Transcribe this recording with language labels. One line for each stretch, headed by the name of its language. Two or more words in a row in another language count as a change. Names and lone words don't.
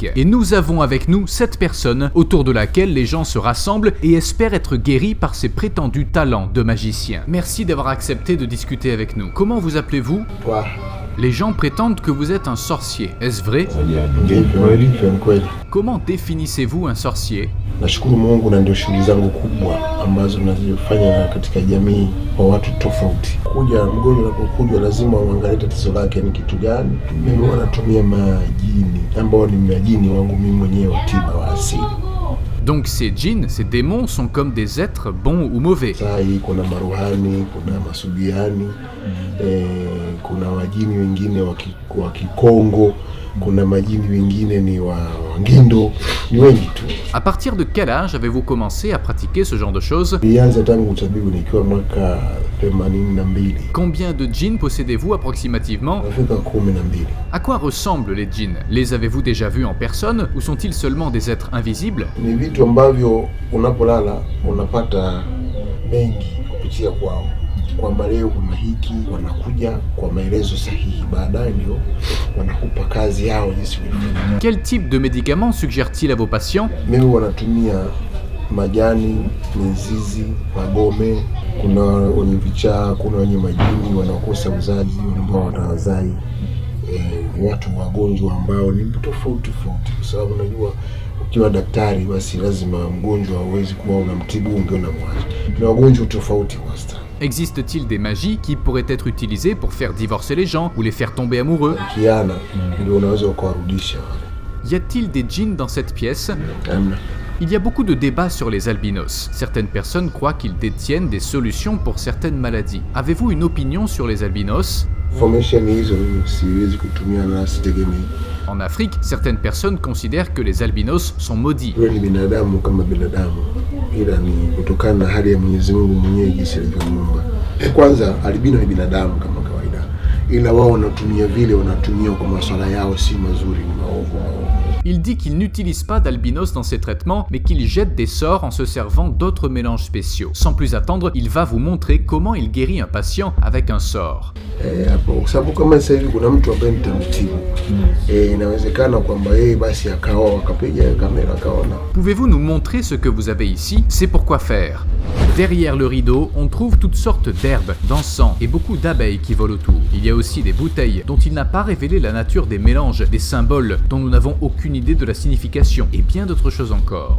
French: Et nous avons avec nous 7 personnes autour de laquelle les gens se rassemblent et espèrent être guéris par ces prétendus talents de magiciens. Merci d'avoir accepté de discuter avec nous. Comment vous appelez-vous ? Les gens prétendent que vous êtes un sorcier. Est-ce vrai ? Comment définissez-vous un sorcier ?
Swahili: Nashukuru Mungu na ndio shughuli zangu kubwa ambazo nazifanya katika jamii kwa watu tofauti. Mgonjwa anapokuja lazima uangalie tatizo lake ni kitu gani. Mimi wanatumia majini ambao ni majini wangu mimi mwenyewe wa tiba wa asili.
French: Donc ces djinns, ces démons sont comme des êtres bons ou mauvais.
Swahili: Sai kuna maruhani, kuna masubiani, kuna majini wengine wa Kikongo, kuna majini wengine ni wa Ngindo, ni wengi tu.
French: À partir de quel âge avez-vous commencé à pratiquer ce genre de choses?
Swahili: Nilianza tangu utabibu nikiwa mwaka 82.
French: Combien de djinns possédez-vous approximativement?
Swahili: Nafika 12.
French: À quoi ressemblent les djinns? Les avez-vous déjà vus en personne ou sont-ils seulement des êtres invisibles?
Swahili: Ni vitu ambavyo unapolala unapata mengi kupitia kwao. Kwamba leo kuna hiki wanakuja kwa maelezo sahihi, baadaye ndio wanakupa kazi yao jinsi ilivyo.
French: Quel type de médicaments suggère-t-il à vos patients?
Swahili: Mimi wanatumia majani, mizizi, magome, kuna wenye vichaa, kuna wenye majini wanakosa uzazi, ambao watawazai, watu wagonjwa ambao ni tofauti tofauti, kwa sababu unajua ukiwa daktari basi lazima mgonjwa hawezi kuwa unamtibu ungeona mwanzo. Ni wagonjwa tofauti kwa sasa.
French: Existe-t-il des magies qui pourraient être utilisées pour faire divorcer les gens ou les faire tomber amoureux? Y a-t-il des djinns dans cette pièce? Il y a beaucoup de débats sur les albinos. Certaines personnes croient qu'ils détiennent des solutions pour certaines maladies. Avez-vous une opinion sur les albinos? En Afrique, certaines personnes considèrent que les albinos sont maudits.
Swahili: Kwanza albino ni binadamu kama kawaida, ila wao wanatumia vile wanatumia kwa masuala yao si mazuri, ni maovu.
French: Il dit qu'il n'utilise pas d'albinos dans ses traitements, mais qu'il jette des sorts en se servant d'autres mélanges spéciaux. Sans plus attendre, il va vous montrer comment il guérit un patient avec un sort.
Swahili: Sababu kama sasa hivi kuna mtu ambaye nitamtibu. Inawezekana kwamba yeye basi akaoa akapiga kamera akaona.
French: Pouvez-vous nous montrer ce que vous avez ici? C'est pourquoi faire. Derrière le rideau, on trouve toutes sortes d'herbes, d'encens et beaucoup d'abeilles qui volent autour. Il y a aussi des bouteilles dont il n'a pas révélé la nature des mélanges, des symboles dont nous n'avons aucune idée de la signification et bien d'autres choses encore.